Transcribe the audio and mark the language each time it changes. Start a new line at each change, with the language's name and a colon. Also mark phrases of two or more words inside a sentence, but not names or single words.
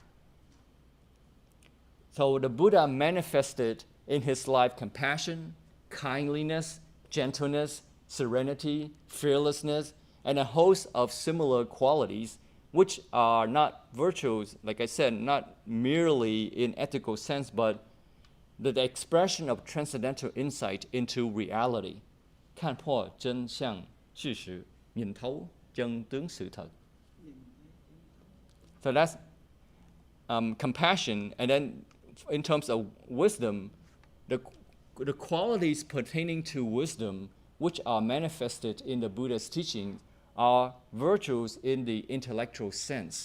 English: So the Buddha manifested in his life compassion, kindliness, gentleness, serenity, fearlessness, and a host of similar qualities, which are not virtues, like I said, not merely in ethical sense, but the expression of transcendental insight into reality.
Chinese: 看破真相事实,
Vietnamese: nhìn thấu chân tướng sự thật.
English: So that's compassion, and then in terms of wisdom, the qualities pertaining to wisdom, which are manifested in the Buddha's teaching, are virtues in the intellectual sense.